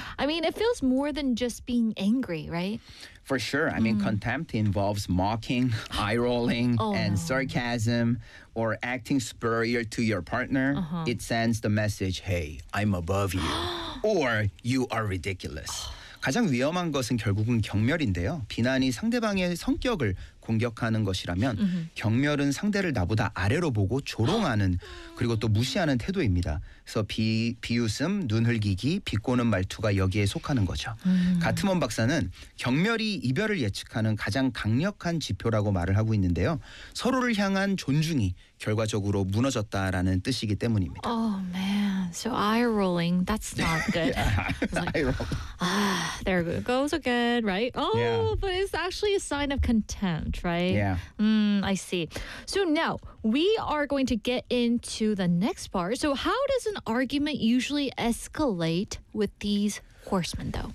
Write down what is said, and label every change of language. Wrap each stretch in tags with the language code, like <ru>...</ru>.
<en>I mean, it feels more than just being angry, right? For sure. I mean, contempt involves mocking, eye-rolling, and sarcasm, or acting superior to your partner. Uh-huh. It sends the message, hey, I'm above you, or you are ridiculous.</en> <ko>가장 위험한 것은 결국은 경멸인데요. 비난이 상대방의 성격을 공격하는 것이라면 mm-hmm. 경멸은 상대를 나보다 아래로 보고 조롱하는 그리고 또 무시하는 태도입니다. 그래서 비웃음, 눈 흘기기, 비꼬는 말투가 여기에 속하는 거죠. 가트먼 박사는 경멸이 이별을 예측하는 가장 강력한 지표라고 말을 하고 있는데요. 서로를 향한 존중이 결과적으로 무너졌다라는 뜻이기 때문입니다.</ko> <en>Oh man, so eye rolling, that's not good. Yeah. Like, there it goes again, right? Oh, yeah. But it's actually a sign of contempt. Right? Yeah. I see. So now we are going to get into the next part. So how does an argument usually escalate with these horsemen, though?</en>